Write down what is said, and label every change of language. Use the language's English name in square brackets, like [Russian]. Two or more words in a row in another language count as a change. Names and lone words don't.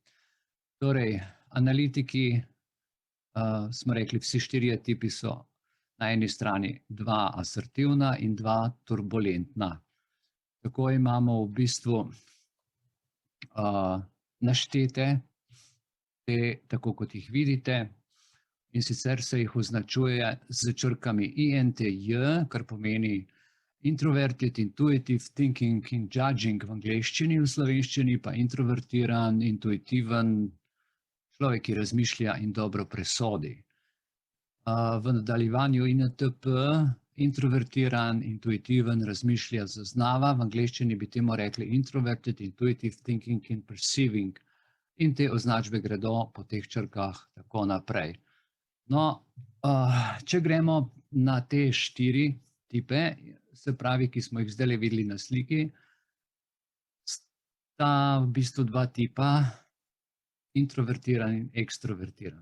[Slovenian] Torej, analitiki, smo rekli, vsi 4 tipi so na eni strani 2 asertivna in 2 turbulentna. Tako imamo v bistvu naštete te, tako kot jih vidite, in sicer se jih označuje z črkami INTJ, kar pomeni [English] introverted, intuitive, thinking [Slovenian] in judging v angleščini, v slovenščini pa introvertiran, intuitiven, človek, ki razmišlja in dobro presodi. V nadaljevanju INTP, introvertiran, intuitiven, razmišlja, zaznava, v angleščini bi temu rekli [English] introverted, intuitive, thinking [Slovenian] in perceiving. In te označbe gredo po teh črkah tako naprej. No, če gremo na te 4 tipe, se pravi, ki smo jih zdajle videli na sliki, sta v bistvu 2 tipa, introvertiran in ekstrovertiran.